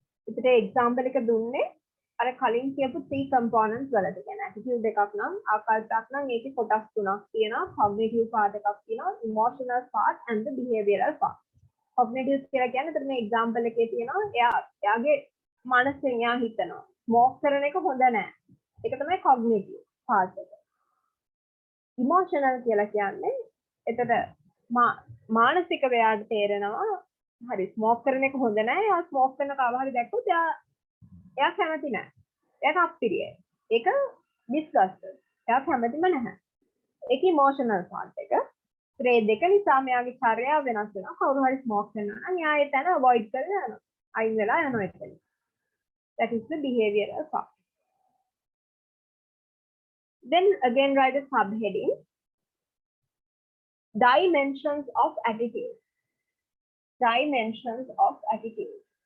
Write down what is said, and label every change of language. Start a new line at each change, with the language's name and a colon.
Sinhala: ඉතින් එක්සැම්පල් එක දුන්නේ අර කලින් කියපු 3 components වලට. කියන්නේ attitude එකක් නම් ආකල්පයක් නම් ඒකේ කොටස් තුනක් තියෙනවා.
English: cognitive part
Sinhala: එකක් තියෙනවා,
English: emotional part and the behavioral part.
Sinhala: cognitive කියලා කියන්නේ එතන මේ example එකේ තියෙනවා එයාගේ මනසෙන් එයා හිතනවා smoke කරන එක හොඳ නැහැ. ඒක තමයි cognitive part එක. emotional කියලා කියන්නේ එතන මානසික වේයාට තේරෙනවා හරි ස්මෝක් කරන එක හොඳ නැහැ. එයා ස්මෝක් කරන කව හරි දැක්කොත් එයා කැමති නැහැ. එයාට අප්පිරියයි. ඒක disgusted. එයා කැමතිම නැහැ. ඒක emotional part එක. ඒ දෙක නිසා මෙයාගේ චර්යාව වෙනස් වෙනවා. කවුරු හරි ස්මෝක් කරනවා නම් එයා ඒ තැන avoid කරලා යනවා. අයින් වෙලා යනවා එතන.
English: That is the behavioral part. Then again write a subheading. Dimensions of attitude. Dimensions of attitude.